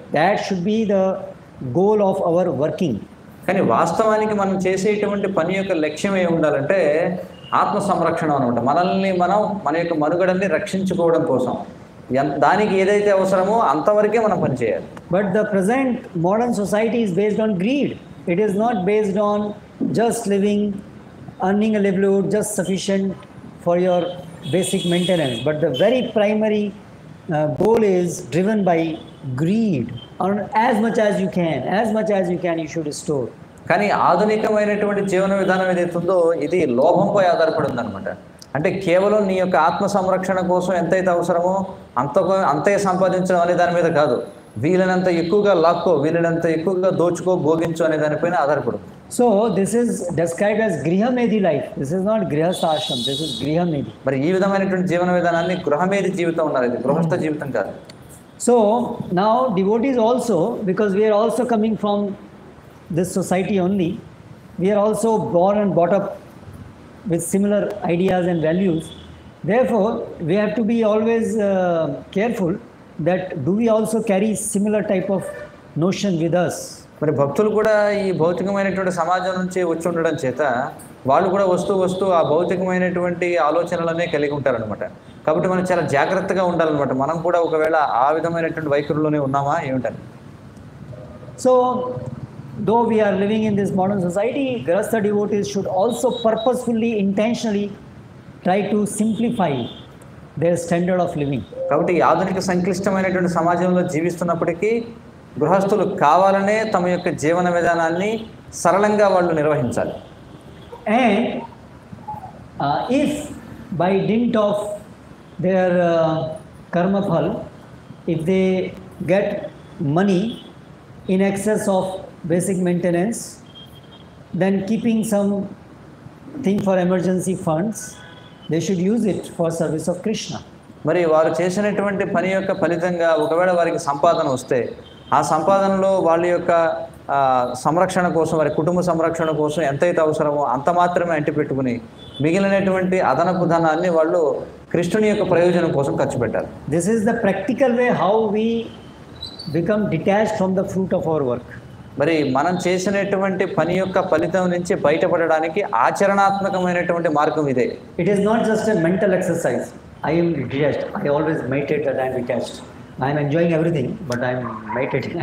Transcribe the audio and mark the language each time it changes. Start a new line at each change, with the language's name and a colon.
English: That should be the goal of our working.
Telugu: కానీ వాస్తవానికి మనం చేసేటువంటి పని యొక్క లక్ష్యం ఏమి ఉండాలంటే ఆత్మ సంరక్షణ అనమాట. మనల్ని మనం మన యొక్క మనుగడని రక్షించుకోవడం కోసం దానికి ఏదైతే అవసరమో అంతవరకే మనం పని చేయాలి.
English: But the present modern society is based on greed. It is not based on just living, earning a livelihood just sufficient for your basic maintenance, but the very primary goal is driven by greed. Earn as much as you can you should store.
Telugu: కానీ ఆధునికమైనటువంటి జీవన విధానం ఏదైతే ఉందో ఇది లోభంపై ఆధారపడి ఉందన్నమాట. అంటే కేవలం నీ యొక్క ఆత్మ సంరక్షణ కోసం ఎంతైతే అవసరమో అంతే సంపాదించడం అనే దాని మీద కాదు, వీలైనంత ఎక్కువగా లాక్కో, వీలైనంత ఎక్కువగా దోచుకో, భోగించు అనే దానిపైన ఆధారపడు.
English: So this is described as Grihamedhi life. This is not Grihastha ashram, this is Grihamedhi.
Telugu: మరి ఈ విధమైనటువంటి జీవన విధానాన్ని గృహమేధి జీవితం ఉన్నారు, ఇది గృహస్థ జీవితం కాదు.
English: So now devotees also, because we are also coming from this society only, we are also born and brought up with similar ideas and values. Therefore we have to be always careful that do we also carry similar type of notion with us?
Telugu: మరి భక్తులు కూడా ఈ భౌతికమైనటువంటి సమాజం నుంచి వచ్చి ఉండడం చేత వాళ్ళు కూడా వస్తూ ఆ భౌతికమైనటువంటి ఆలోచనలనే కలిగి ఉంటారనమాట. కాబట్టి మనం చాలా జాగ్రత్తగా ఉండాలన్నమాట. మనం కూడా ఒకవేళ ఆ విధమైనటువంటి వైఖరిలోనే ఉన్నామా ఏమిటని.
English: So though we are living in this modern society, Grihastha devotees should also purposefully, intentionally try to simplify their standard of living.
Telugu: కాబట్టి ఈ ఆధునిక సంక్లిష్టమైనటువంటి సమాజంలో జీవిస్తున్నప్పటికీ గృహస్థులు కావాలనే తమ యొక్క జీవన విధానాన్ని సరళంగా వాళ్ళు నిర్వహించాలి.
English: And if by dint of their karma phal, if they get money in excess of basic maintenance, then keeping some thing for emergency funds, they should use it for service of Krishna.
Telugu: మరి వారు చేసినటువంటి పని యొక్క ఫలితంగా ఒకవేళ వారికి సంపాదన వస్తే ఆ సంపాదనలో వాళ్ళ యొక్క సంరక్షణ కోసం, వారి కుటుంబ సంరక్షణ కోసం ఎంతైతే అవసరమో అంత మాత్రమే అంటిపెట్టుకుని మిగిలినటువంటి అదనపు ధనాన్ని వాళ్ళు కృష్ణుని యొక్క ప్రయోజనం కోసం ఖర్చు పెట్టారు.
English: This is the practical way how we become detached from the fruit of our work.
Telugu: మరి మనం చేసినటువంటి పని యొక్క ఫలితం నుంచి బయటపడడానికి ఆచరణాత్మకమైనటువంటి మార్గం ఇదే.
English: It is not just a mental exercise. I am detached. I always meditate that I am detached. I am enjoying everything, but I am meditating.